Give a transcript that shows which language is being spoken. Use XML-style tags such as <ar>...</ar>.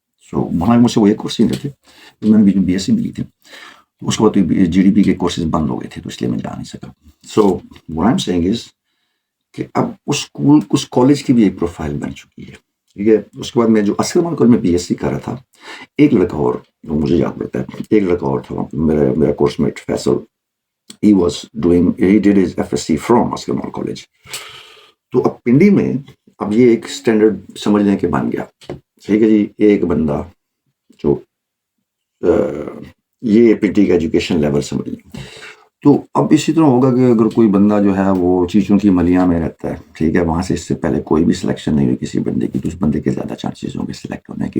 <ur>سو وہاں مجھ سے وہ ایک کورس سینئر تھے, میں نے بی ایس سی ملی تھی. تو اس کے بعد جی ڈی پی کے کورسز بند ہو گئے تھے, تو اس لیے میں جا نہیں سکا.</ur> <en>so what I'm saying is</en> <ur>کہ اب اس اسکول اس کالج کی بھی ایک پروفائل بن چکی ہے. ٹھیک ہے. اس کے بعد میں جو اصل کالج میں بی ایس سی کر رہا تھا, ایک لڑکا اور مجھے یاد رہتا ہے, ایک لڑکا اور تھا میرا course meat Faisal.</ur> <en>he did his FSC from Aslam college.</en> <ur>تو اب پنڈی میں اب یہ ایک اسٹینڈرڈ سمجھنے کے بن گیا. ٹھیک ہے جی. ایک بندہ جو یہ پنڈی کا ایجوکیشن لیول سمجھ لیں. تو اب اسی طرح ہوگا کہ اگر کوئی بندہ جو ہے وہ چیچوں کی ملیاں میں رہتا ہے, ٹھیک ہے, وہاں سے اس سے پہلے کوئی بھی سلیکشن نہیں ہوئی کسی بندے کی, تو اس بندے کے زیادہ چانسز ہوں گے سلیکٹ ہونے کی.</ur>